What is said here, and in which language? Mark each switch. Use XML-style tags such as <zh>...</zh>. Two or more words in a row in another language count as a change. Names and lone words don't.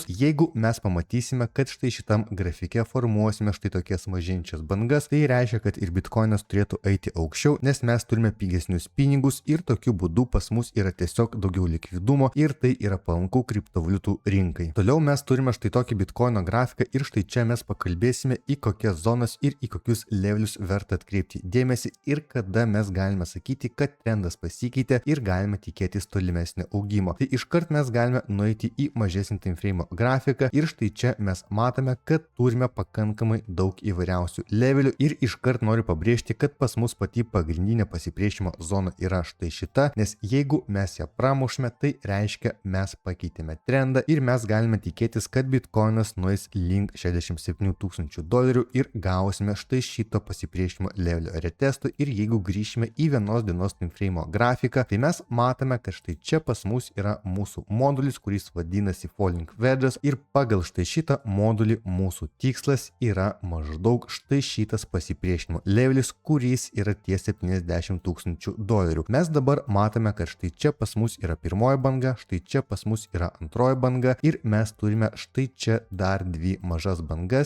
<lt>Jeigu mes pamatysime, kad štai šitam grafike formuosime štai tokias mažinčias bangas, tai reiškia, kad ir Bitcoinas turėtų eiti aukščiau, nes mes turime pigesnius pinigus ir tokiu būdu pas mus yra tiesiog daugiau likvidumo ir tai yra palanku kriptovaliutų rinkai. Toliau mes turime štai tokį Bitcoino grafiką ir štai čia mes pakalbėsime, į kokias zonas ir į kokius levelius verta atkreipti dėmesį ir kada mes galime sakyti, kad trendas pasikeitė ir galime tikėtis tolimesnio augimo. Tai iškart mes galime nueiti į mažesnį</lt> <en>time frame</en> <lt>grafiką ir štai čia mes matome, kad turime pakankamai daug įvairiausių levelių ir iškart noriu pabrėžti, kad pas mus pati pagrindinė pasipriešinimo zona yra štai šita, nes jeigu mes ją pramušime, tai reiškia mes pakeitėme trendą ir mes galime tikėtis, kad Bitcoinas nueis link 67 tūkstančių dolerių ir gausime štai šito pasipriešinimo levelio retestų ir jeigu grįžime į vienos dienos</lt> <en>time frame</en> <lt>grafiką, tai mes matome, kad štai čia pas mus yra mūsų modulis, kuris vadinasi</lt> <en>Falling Wedges</en> <lt>ir pagal štai šitą modulį mūsų tikslas yra maždaug štai šitas pasipriešinimo levelis, kuris yra ties 70 tūkstančių dolerių. Mes dabar matome, kad štai čia pas mus yra pirmoji banga, štai čia pas mus yra antroji banga ir mes turime štai čia dar dvi mažas bangas.</lt>